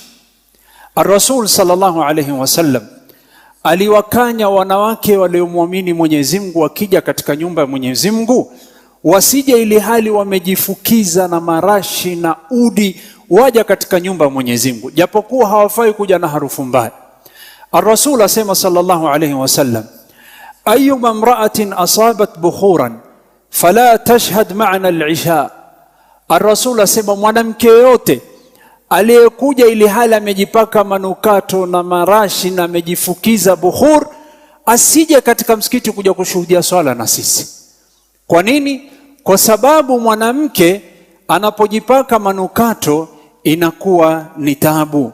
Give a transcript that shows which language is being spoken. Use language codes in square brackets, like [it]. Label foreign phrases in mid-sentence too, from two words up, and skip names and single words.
[ar] الرسول صلى الله عليه وسلم [sw] aliwakanya wanawake waliomwamini Mwenyezi Mungu wakija katika nyumba ya Mwenyezi Mungu wasije ili hali wamejifukiza na marashi na udi waja katika nyumba ya Mwenyezi Mungu, japokuwa hawafai kuja na harufu mbaya. [ar] الرسول asema صلى الله عليه وسلم أيما امرأة أصابت بخورا فلا تشهد معنا العشاء. [sw] Ar-Rasul asema mwanamke yote aliyekuja ili hali amejipaka manukato na marashi na amejifukiza bukhur, asije katika msikiti kuja kushuhudia swala na sisi. Kwa nini? Kwa sababu mwanamke anapojipaka manukato inakuwa ni taabu.